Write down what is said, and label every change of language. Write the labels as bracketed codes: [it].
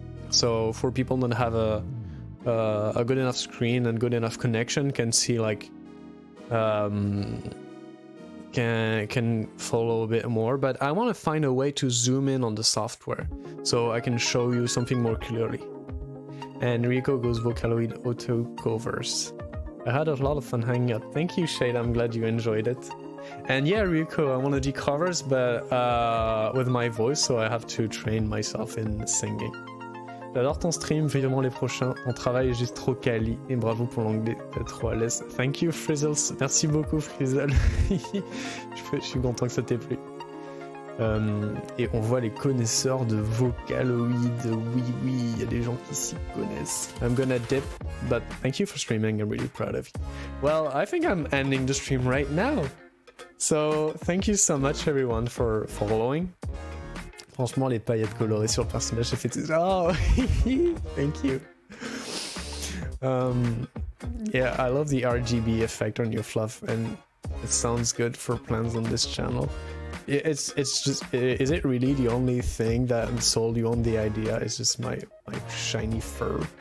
[en] So for people that have a good enough screen and good enough connection, can see like can follow a bit more, but I want to find a way to zoom in on the software so I can show you something more clearly. And Rico goes Vocaloid auto covers. I had a lot of fun hanging out. Thank you, Shade. I'm glad you enjoyed it. And yeah, Rico, I want to do covers, but with my voice, so I have to train myself in singing. [fr] J'adore ton stream, vivement les prochains. Ton travail est juste trop quali. Et bravo pour l'anglais, t'es trop à l'aise. [en] Thank you, Frizzles. [fr] Merci beaucoup, Frizzle. Je suis content que ça t'ait plu. Et on voit les connaisseurs de Vocaloid. Oui, il y a des gens qui s'y connaissent. [en] I'm gonna dip, but thank you for streaming. I'm really proud of you. Well, I think I'm ending the stream right now. So, thank you so much, everyone, for following. [fr] Franchement, les paillettes colorées sur le personnage, ça fait tout... [en] Oh, thank you. Yeah, I love the RGB effect on your fluff, and it sounds good for plans on this channel. It's just, is it really the only thing that sold you on the idea? It's just my shiny fur.